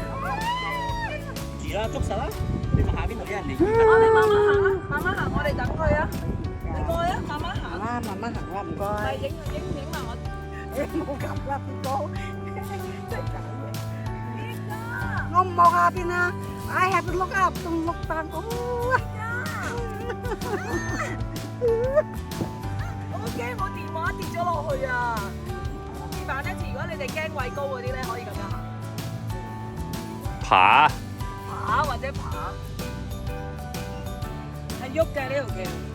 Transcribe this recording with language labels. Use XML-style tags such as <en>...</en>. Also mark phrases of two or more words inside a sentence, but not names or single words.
<yue>住啦，捉實啦！你問下邊度啲人嚟？我哋慢慢行啊，慢慢行，我哋等佢啊。你過去啊，慢慢行。慢慢行啦，唔該。係影埋我。冇咁啦，唔該。真係搞嘢。邊個？我唔望下邊啊 ！</yue> <en>I have to look up，</en> <yue>仲</yue> <en>look down。</en> <yue>我驚我電話跌咗落去啊！示範一次，如果你哋驚畏高嗰啲咧，可以咁樣行，爬。爬或者爬，係喐嘅呢條橋。</yue>